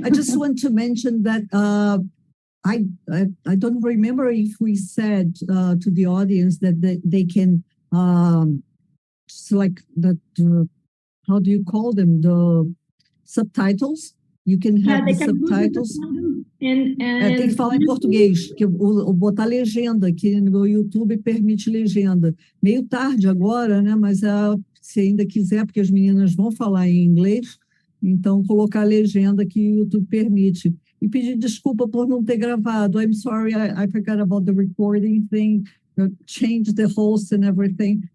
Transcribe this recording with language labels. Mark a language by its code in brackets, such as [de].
[en] I just want to mention that I don't remember if we said to the audience that they can select how do you call them? The subtitles. You can have the subtitles. [pt] Tem que falar em português, que botar legenda, que no YouTube permite legenda. Meio tarde agora, né? Mas se ainda quiser, porque as meninas vão falar em inglês, então colocar a legenda que o YouTube permite. E pedir desculpa por não ter gravado. [en] I'm sorry, I forgot about the recording thing, change the host and everything.